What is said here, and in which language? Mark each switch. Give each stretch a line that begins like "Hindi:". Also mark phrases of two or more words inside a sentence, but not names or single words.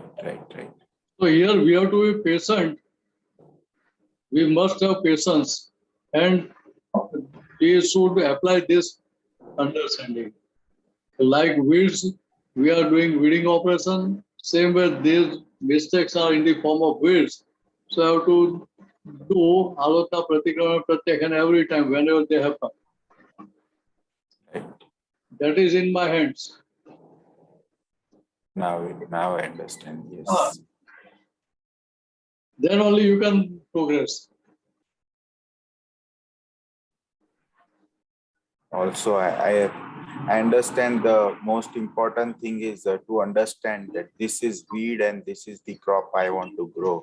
English: So here we have to be patient. We must have patience, and we should apply this understanding. Like weeds, we are doing weeding operation. Same way, these mistakes are in the form of weeds. So I have to do
Sanskrit: आलोचना प्रतिक्रमा प्रत्याख्यान
English: every time whenever they happen. Right. That is in my hands. Now I understand. Yes. Then only you can progress. Also, I understand the most important thing is to understand that this is weed and this is the crop I want to grow.